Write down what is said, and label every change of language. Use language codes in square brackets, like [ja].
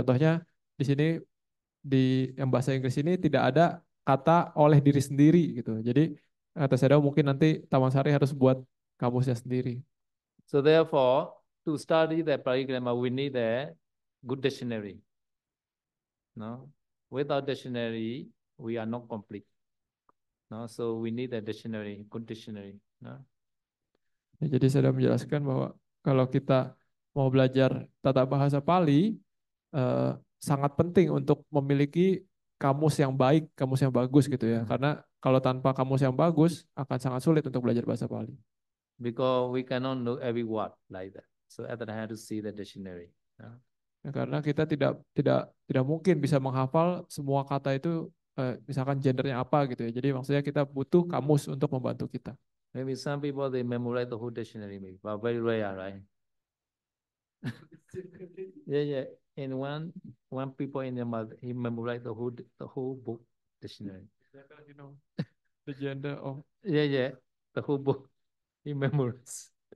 [id] Contohnya di sini di yang bahasa Inggris ini tidak ada kata oleh diri sendiri gitu. Jadi kata saya mungkin nanti Taman Sari harus buat kamusnya sendiri. [en] So therefore, to study the Pali grammar, we need a good dictionary. No, without dictionary, we are not complete. No, so we need a dictionary, good dictionary. No. [id] Ya, jadi saya sudah menjelaskan bahwa kalau kita mau belajar tata bahasa Pali, sangat penting untuk memiliki kamus yang baik, kamus yang bagus gitu ya. Karena kalau tanpa kamus yang bagus akan sangat sulit untuk belajar bahasa Pali. [en] Because we cannot know every word like that. So at that I have to see the dictionary. No? [id] Ya, karena kita tidak mungkin bisa menghafal semua kata itu misalkan gendernya apa gitu ya. Jadi maksudnya kita butuh kamus untuk membantu kita. [en] Maybe some people they memorize the whole dictionary, maybe, but very rare, right? Yeah. And one people in the mother, he memorized the whole book dictionary. You know, the gender of Yeah, the whole book he memorized.